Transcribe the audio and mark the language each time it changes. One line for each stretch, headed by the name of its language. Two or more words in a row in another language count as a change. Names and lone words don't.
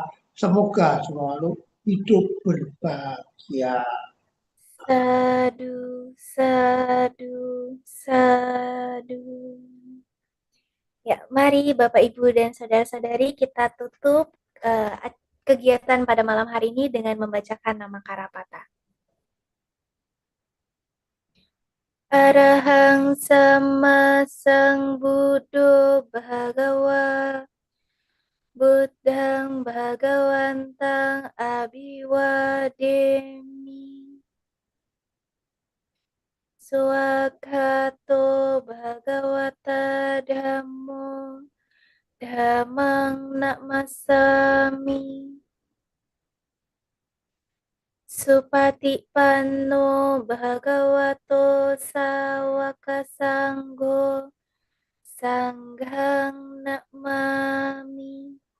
Indonesian: Semoga selalu hidup berbahagia.
Pali: Sadu, sadu, sadu.
Indonesian: Ya, mari Bapak Ibu dan saudara-saudari kita tutup kegiatan pada malam hari ini dengan membacakan nama Karapata.
Pali: Arahang sama sang Buddho Bhagawa Buddhang Bhagawantang Abhiwademi Swakato Bhagawata Dhammo Dhammang Namasami Supatipanno Bhagavato Sawaka Sangho Sanghang Namami.